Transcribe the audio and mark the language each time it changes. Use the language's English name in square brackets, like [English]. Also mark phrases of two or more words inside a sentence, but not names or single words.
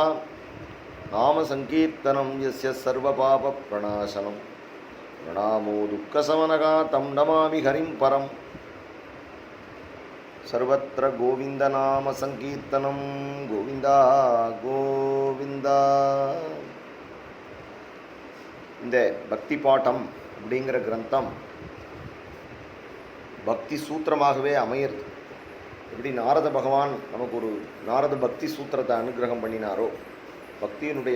[Sanskrit] नाम संकीर्तनं यस्य सर्वपापप्रणाशनं, प्रणामो दुःखशमनः तं नमामि हरिं परं। सर्वत्र गोविन्दनाम संकीर्तनं गोविन्दा गोविन्दा। [Tamil] இந்த பக்தி பாட்டம் அப்படிங்கிற கிரந்தம் பக்தி சூத்திரமாகவே அமையிறது. எப்படி நாரத பகவான் நமக்கு ஒரு நாரத பக்தி சூத்திரத்தை அனுகிரகம் பண்ணினாரோ, பக்தியினுடைய